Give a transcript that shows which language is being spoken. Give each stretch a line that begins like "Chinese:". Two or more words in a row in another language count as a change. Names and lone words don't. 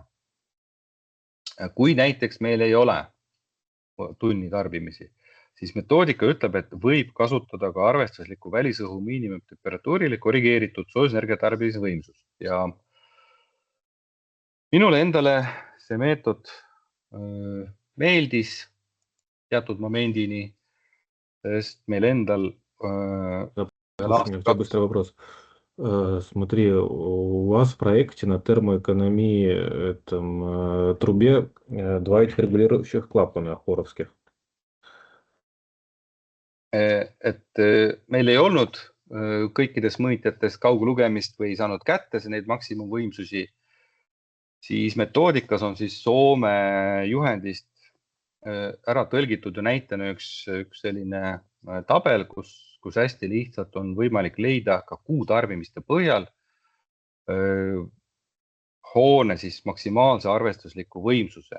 Estonian: Kui näiteks meil ei ole tunni tarbimisi, siis metoodika ütleb, et võib kasutada ka arvestusliku välisõhu miinimumtemperatuurile korrigeeritud soojusenergia tarbimisvõimsust. Ja minule endale see meetod meeldis teatud momendini, sest meil endal...
Russian: Быстрый вопрос. Смотри, у вас в проекте на термоэкономии трубе 2 этих регулирующих клапана хоровских.
Estonian: Et meil ei olnud kõikides mõõtjates kauglugemist või ei saanud kätte neid maksimumvõimsusi, siis metoodikas on siis Soome juhendist ära tõlgitud ja näitena üks selline tabel, kus hästi lihtsalt on võimalik leida ka kuutarbimiste põhjal hoone siis maksimaalse arvestusliku võimsuse.